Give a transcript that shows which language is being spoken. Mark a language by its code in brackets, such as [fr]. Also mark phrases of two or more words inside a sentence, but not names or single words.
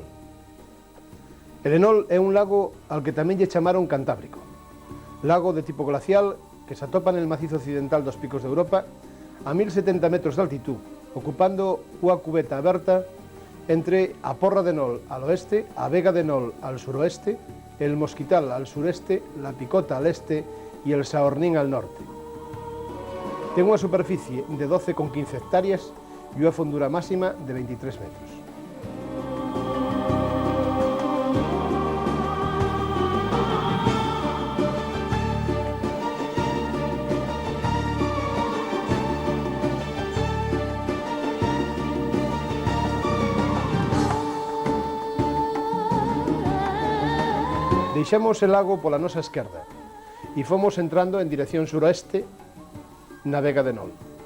[gl] El Enol é un lago al que tamén lle chamaron Cantábrico, lago de tipo glacial que se atopa [es] en el macizo occidental [gl] dos Picos de Europa a 1070 metros de altitud, ocupando unha cubeta aberta entre a Porra de Enol [es] al oeste, [gl] a Vega de Enol [es] al suroeste, el Mosquital al sureste, la Picota al este [gl] e el Saornín al norte. Ten unha superficie de 12,15 hectáreas e unha fondura máxima de 23 metros. Deixamos el lago pola nosa esquerda e fomos entrando en dirección suroeste na Vega de Enol.